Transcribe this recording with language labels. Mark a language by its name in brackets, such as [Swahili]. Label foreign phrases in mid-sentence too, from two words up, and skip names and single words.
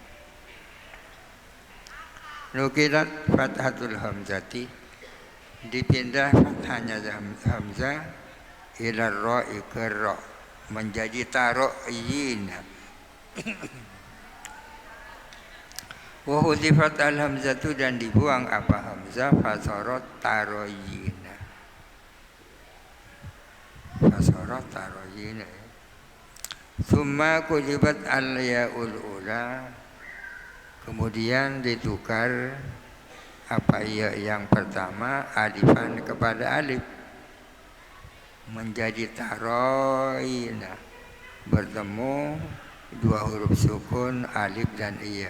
[Arabic] نقلت فتحة الهمزة, [Indonesian] dipindah fathahnya hamzah [Arabic] إلى الراء [Indonesian] ke ra, menjadi taroyina. [Arabic] وحذفت الهمزة, [Indonesian] dan dibuang apa hamzah, [Arabic] فصارت تريينا. فصارت تريينا. ثم قلبت الياء الأولى, [Indonesian] kemudian ditukar apa ya yang pertama alifan kepada alif, menjadi taroyina, bertemu dua huruf sukun alif dan iya.